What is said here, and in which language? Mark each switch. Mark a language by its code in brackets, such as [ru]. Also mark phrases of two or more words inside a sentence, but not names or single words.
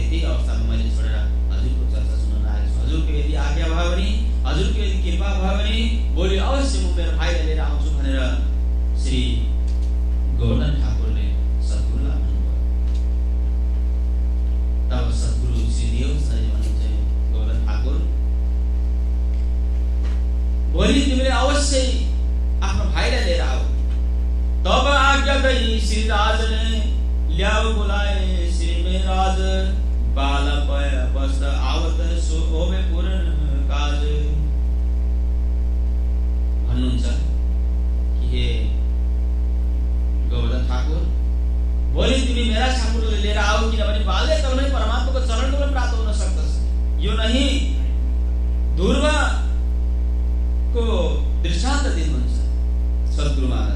[ne] त्यही अवस्थामा मैले छोडेर हजुरको चर्चा सुन्न आएको छु। हजुरको यदि आज्ञा भयो भने, हजुरको यदि कृपा भयो भने भोलि अवश्य म मेरो भाइलाई लिएर आउँछु भनेर श्री गोवर्धन ठाकुरले सद्गुरुलाई भन्नुभयो। तब सद्गुरु श्री देवचन्द्रजी भन्नुहुन्छ, गोवर्धन ठाकुर भोलि तिमीले अवश्य आफ्नो भाइलाई लिएर आऊ। [hi] तब आज्ञा गई श्री राज ने, ल्याऊ बोलाए श्री मेराज, बाल पय बस्त आवत सो होवे पूर्ण काज। [ne] भन्नुहुन्छ कि हे गोवर्धन ठाकुर, भोलि तिमी मेरा ठाकुरले लिएर आऊ, किनभने बाल्यकालमै परमात्माको चरणको पनि प्राप्त हुन सक्दछ। यो नहीं ध्रुवको दृष्टान्त दिनुहुन्छ सद्गुरु महाराज।